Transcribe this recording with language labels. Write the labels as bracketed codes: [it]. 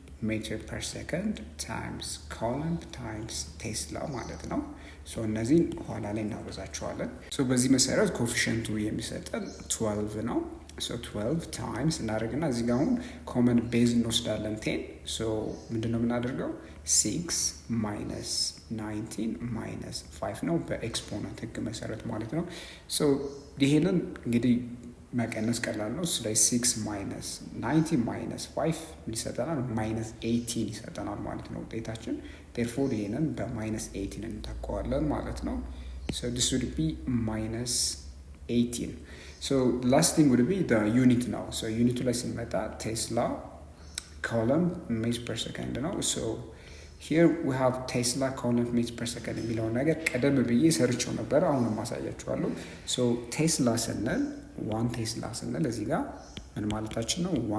[am] ሜትር ፐር ሰከንድ times coulomb times ቴስላ ማለት ነው። so እነዚህን ኋላ ላይ እናበዛቸዋለን። so በዚህ መሰረት ኮኤፊሺየንቱ የሚሰጠን 12 ነው። so 12 times እናደርግና እዚህ ጋር አሁን ኮመን ቤዝ እንወስዳለን 10 so ምንድነው የምናደርገው 6 minus 19 minus 5 ነው በኤክስፖነንት ህግ መሰረት ማለት ነው። so ይሄንን እንግዲህ መቀነስ ቀላል ነው። ስለዚህ 6 minus 19 minus 5 ይሰጠናል minus 18 ይሰጠናል ማለት ነው ውጤታችን። therefore ይሄንን በminus 18 እንተካዋለን ማለት ነው። [en] so this would be minus 18. so last thing would be the unit now. [am] so unit ላይ ስንመጣ ቴስላ coulomb meters per second ነው። [en] so here we have Tesla coulomb meters per second [am] የሚለው ነገር ቀደም ብዬ ሰርቼው ነበር። አሁንም ማሳያችኋለሁ። so ቴስላ ስንል 1 ቴስላ ስንል እዚህ ጋር ምን ማለታችን ነው?